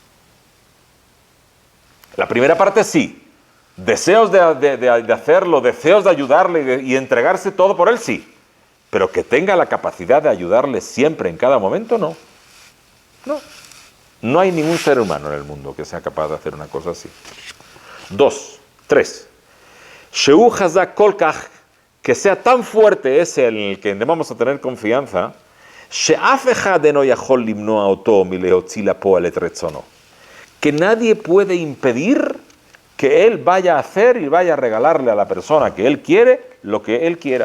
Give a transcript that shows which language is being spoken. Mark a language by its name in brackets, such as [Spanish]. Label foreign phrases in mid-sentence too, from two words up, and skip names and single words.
[Spanish] La primera parte sí. Deseos de hacerlo, deseos de ayudarle y entregarse todo por él, sí. Pero que tenga la capacidad de ayudarle siempre, en cada momento, no. No. No hay ningún ser humano en el mundo que sea capaz de hacer una cosa así. 2, 3. [Hebrew] שהוא חזק כל כך, [Spanish] que sea tan fuerte ese en el que vamos a tener confianza, que nadie puede impedir que él vaya a hacer y vaya a regalarle a la persona que él quiere lo que él quiera.